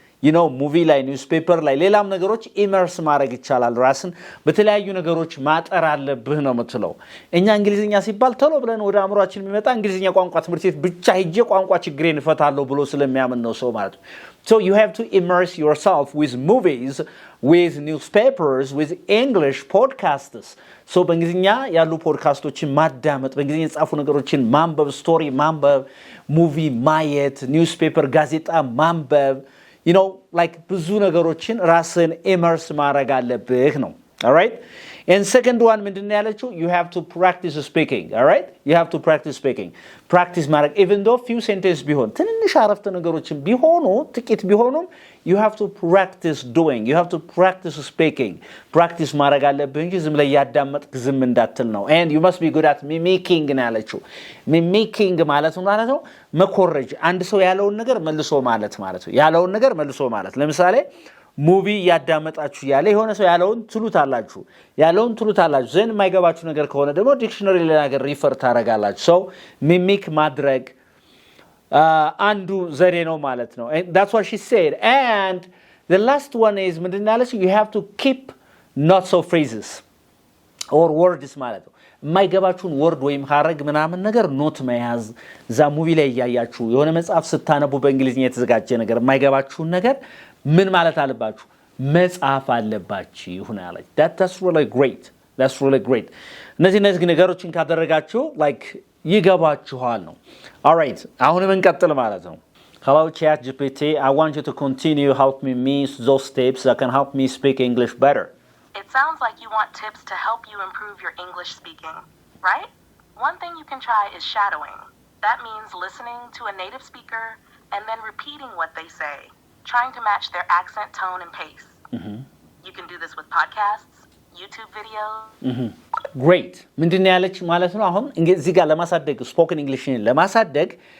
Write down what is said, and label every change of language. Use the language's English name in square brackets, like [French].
[Amharic] you know, movie ላይ newspaper ላይ ሌላም ነገሮች ኢመርስ ማድረግ ይቻላል። ራስን በተለያዩ ነገሮች ማጠር አለብህ ነው የምትለው። እኛ እንግሊዝኛ ሲባል ቶሎ ብለን ወደ አእምሮአችን የሚመጣ እንግሊዝኛ ቋንቋ ትምህርት ቤት ብቻ ሄጄ ቋንቋ ችግሬን እፈታለሁ ብሎ ስለሚያምን ነው ሰው ማለት ነው። [English] So you have to immerse yourself with movies, with newspapers, with English podcasts. [Amharic] So በእንግሊዝኛ ያሉ ፖድካስቶችን ማዳመጥ፣ በእንግሊዝኛ የተጻፉ ነገሮችን ማንበብ፣ ስቶሪ ማንበብ፣ ሙቪ ማየት፣ ኒውስፔፐር ጋዜጣ ማንበብ, [English] you know, like [Amharic] ብዙ ነገሮችን ራስን ኢመርስ ማድረግ አለብህ ነው. [English] All right? And second one [Amharic] ምንድነው ያለችው? [English] You have to practice speaking. All right? You have to practice speaking. Practice ማድረግ even though few sentences [Amharic] ቢሆን ትንንሽ አረፍተ ነገሮችን ቢሆኑ ጥቂት ቢሆኑም [English] you have to practice doing. You have to practice speaking. [Amharic] Practice ማድረግ አለብህ እንጂ ዝም ላይ ያዳመጥክ ዝም እንዳትል ነው. [English] And you must be good at mimicking [Amharic] ነው ያለችው. Mimicking ማለት ነው መኮረጅ። አንድ ሰው ያለውን ነገር መልሶ ማለት ነው። ያለውን ነገር መልሶ ማለት ለምሳሌ ሙቪ ያዳመጣችሁ ያለ የሆነ ሰው ያለውን ትሉታላችሁ ዘን የማይገባችሁ ነገር ከሆነ ደግሞ ዲክሽነሪ ለናገር ሪፈር ታረጋላችሁ። ሰው ሚሚክ ማድረግ አንዱ ዘዴ ነው ማለት ነው። [English] And that's what she said. And the last one is [Amharic] ምንድነው ያለችው? [English] You have to keep not so phrases or words [Amharic] ማለት ነው። የማይገባችሁን ወርድ ወይም ሐረግ ምናምን ነገር ኖት መያዝ። ዛ ሙቪ ላይ ያያችሁ የሆነ መጽሐፍ ስታነቡ በእንግሊዝኛ የተዘጋጀ ነገር የማይገባችሁን ነገር ምን ማለት አለባችሁ? መጽሐፍ አለባችሁ ይሁን አለች። [English] That's really great. That's really great. [Amharic] እነዚህ ነገሮችን ካደረጋችሁ like ይገባችኋል ነው. [English] All right. [Amharic] አሁንም እንቀጥል ማለት ነው። [English] Hello ChatGPT, I want you to continue help me miss those tips that can help me speak English better. It sounds like you want tips to help you improve your English speaking, right? One thing you can try is shadowing. That means listening to a native speaker and then repeating what they say, trying to match their accent, tone, and pace. You can do this with podcasts, YouTube videos. Great. [Amharic] ምንድነው ያለች ማለት ነው? አሁን እዚህ ጋር ለማሳደግ ስፖከን እንግሊሽን ለማሳደግ